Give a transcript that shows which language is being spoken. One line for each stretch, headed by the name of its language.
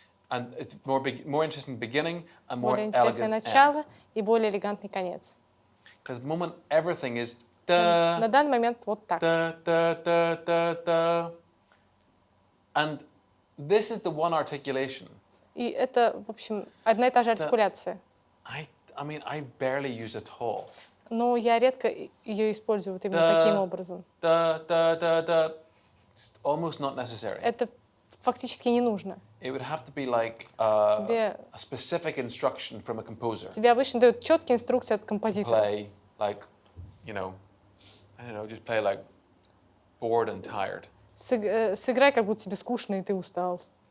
English: And it's more interesting beginning and more
Russian: Более интересное
English: elegant
Russian: начало и более элегантный конец.
English: Because at the moment everything is
Russian: На da данный момент вот так. da da da da da.
English: And this is the one articulation.
Russian: И это, в общем, одна и та же артикуляция.
English: I mean, I barely use at all.
Russian: Но я редко ее использую вот именно таким образом. Da da da da.
English: It's almost not necessary.
Russian: Это фактически не нужно.
English: It would have to be like a
Russian: Тебе,
English: specific instruction from a composer.
Russian: тебе обычно дают четкие инструкции от композитора.
English: Play like, I don't know, just play like bored and tired.
Russian: Сыграй, как будто тебе скучно и ты устал.